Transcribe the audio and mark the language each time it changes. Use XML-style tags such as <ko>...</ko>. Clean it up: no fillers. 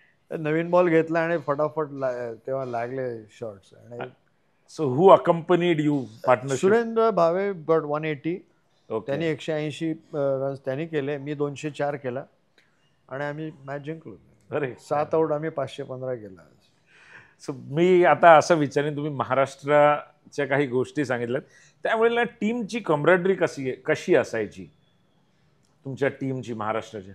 <mr>नवीन ball घेतला आणि फटाफट तेव्हा लागले शॉट्स. आणि</mr> <en>So who accompanied you partnership? Surendra Bhave got 180.</en> <mr>त्यांनी 180 रन्स त्यांनी केले, मी 204 केला आणि आम्ही मॅच जिंकलो. अरे, 7 आऊट आम्ही 515 केला. मी आता असं विचारेन, तुम्ही महाराष्ट्राच्या काही गोष्टी सांगितल्यात, त्यावेळेला टीमची कमरेडरी कशी असायची तुमच्या टीमची महाराष्ट्राच्या?</mr>